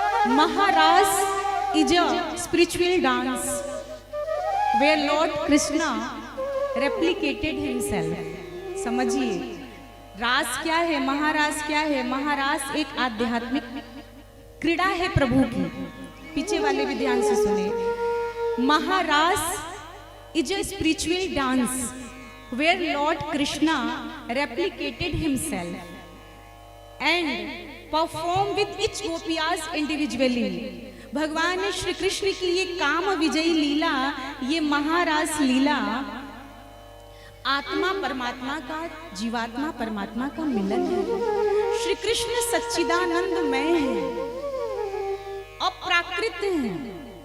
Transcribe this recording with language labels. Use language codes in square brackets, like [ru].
[en] Maharas is a spiritual dance where Lord Krishna replicated himself। [hi] समझिए, रास क्या है, महारास क्या है? महारास एक आध्यात्मिक क्रीड़ा है प्रभु की। पीछे वाले भी ध्यान से सुने। महारास [en] Is a spiritual dance where Lord Krishna replicated himself and performed with each gopiyas individually. [hi] भगवान श्री कृष्ण की ये काम विजयी लीला, ये महारास लीला आत्मा परमात्मा का, जीवात्मा परमात्मा का मिलन है। श्री कृष्ण सच्चिदानंदमय है, अप्राकृत है।